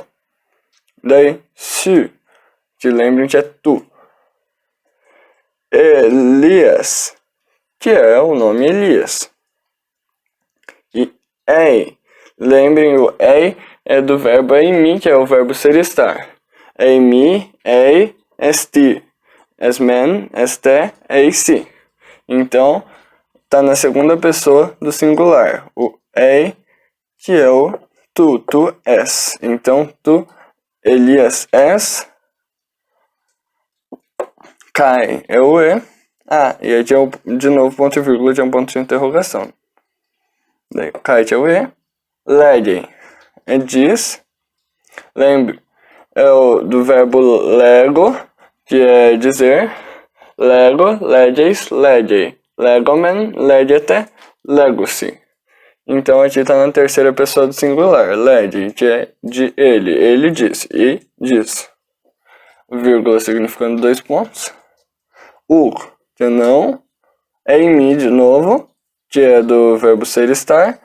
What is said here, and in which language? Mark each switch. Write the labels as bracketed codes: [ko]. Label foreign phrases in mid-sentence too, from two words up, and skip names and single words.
[pt] Daí, su, que lembrem que é tu. Elias, que é o nome Elias. E ei, lembrem o ei é do verbo eimi, que é o verbo ser estar. [el] Εἰμί, εἶ, ἐστί, ἐσμέν, ἐστέ, εἰσί. [pt] Então, tá na segunda pessoa do singular. O ei, que é o tu és. Então, tu, Elias, és. Kai é o e. E aqui é de novo ponto e vírgula, que é um ponto de interrogação. Daí, kai é o e. Legem é diz. Lembre, é do verbo lego, que é dizer. Lego, [el] λέγεις, λέγει. Λέγομεν, λέγετε, λέγουσι. [pt] Então aqui está na terceira pessoa do singular. Lege, que é de ele. Ele diz. E diz. Vírgula significando 2 pontos. Que é não. Eimi de novo, que é do verbo ser estar.